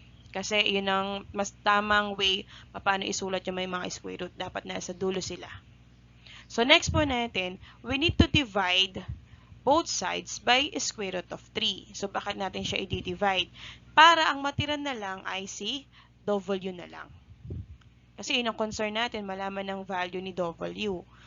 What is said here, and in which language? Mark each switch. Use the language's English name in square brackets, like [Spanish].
[Filipino] Kasi, yun ang mas tamang way paano isulat yung may mga square root. Dapat nasa dulo sila. [English] So, [Filipino] next po natin, [English] we need to divide both sides by square root of 3. [Filipino] So, bakit natin siya i-divide? Para ang matira na lang ay si W na lang. Kasi yun ang concern natin, malaman ng value ni W.